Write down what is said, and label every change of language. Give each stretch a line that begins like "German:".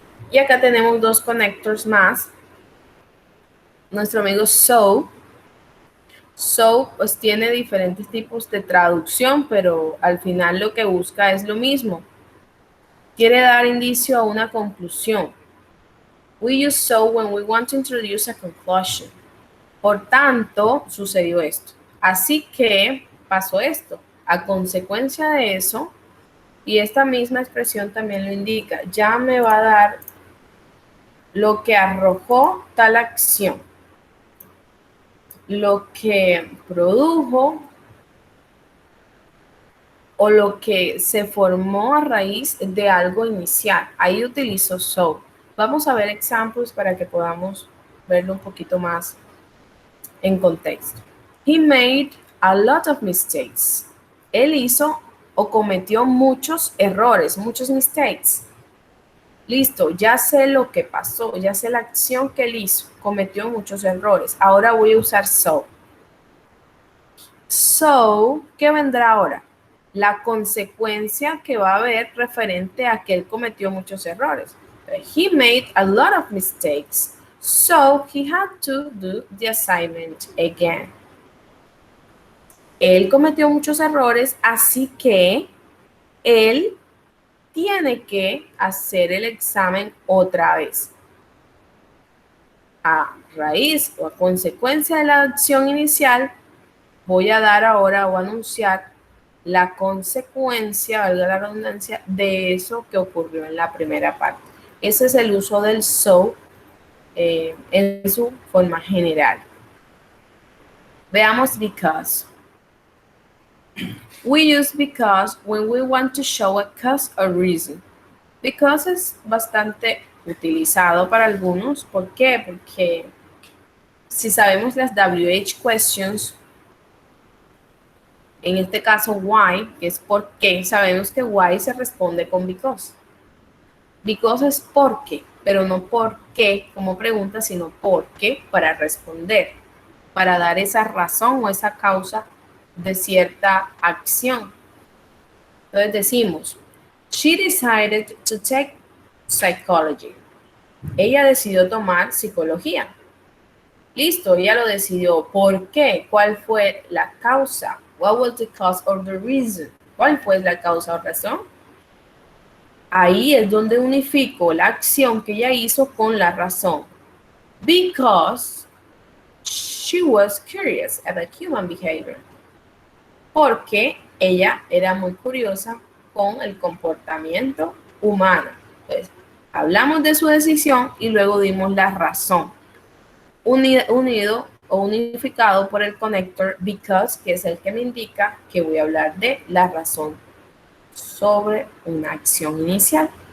Spanish: Y acá tenemos dos connectors más. Nuestro amigo so pues tiene diferentes tipos de traducción, pero al final lo que busca es lo mismo. Quiere dar indicio a una conclusión.
English: We use so when we want to introduce a conclusion.
Spanish: Por tanto, sucedió esto. Así que pasó esto. A consecuencia de eso, y esta misma expresión también lo indica, ya me va a dar lo que arrojó tal acción, lo que produjo o lo que se formó a raíz de algo inicial. Ahí utilizo so. Vamos a ver ejemplos para que podamos verlo un poquito más en contexto.
English: He made a lot of mistakes.
Spanish: Él hizo o cometió muchos errores, muchos mistakes. Listo, ya sé lo que pasó, ya sé la acción que él hizo, cometió muchos errores. Ahora voy a usar so. So, ¿qué vendrá ahora? La consecuencia que va a haber referente a que él cometió muchos errores.
English: He made a lot of mistakes, so he had to do the assignment again.
Spanish: Él cometió muchos errores, así que él tiene que hacer el examen otra vez. A raíz o a consecuencia de la acción inicial, voy a dar ahora o anunciar la consecuencia, valga la redundancia, de eso que ocurrió en la primera parte. Ese es el uso del so en su forma general. Veamos because.
English: We use because when we want to show a cause or reason.
Spanish: Because es bastante utilizado para algunos. ¿Por qué? Porque si sabemos las WH questions, en este caso why, que es por qué, sabemos que why se responde con because. Because es por qué, pero no por qué como pregunta, sino por qué para responder, para dar esa razón o esa causa de cierta acción. Entonces decimos,
English: she decided to take psychology.
Spanish: Ella decidió tomar psicología. Listo, ella lo decidió. ¿Por qué? ¿Cuál fue la causa?
English: What was the cause or the reason?
Spanish: ¿Cuál fue la causa o razón? Ahí es donde unifico la acción que ella hizo con la razón.
English: Because she was curious about human behavior.
Spanish: Porque ella era muy curiosa con el comportamiento humano. Entonces, hablamos de su decisión y luego dimos la razón. Unido o unificado por el connector because, que es el que me indica que voy a hablar de la razón sobre una acción inicial.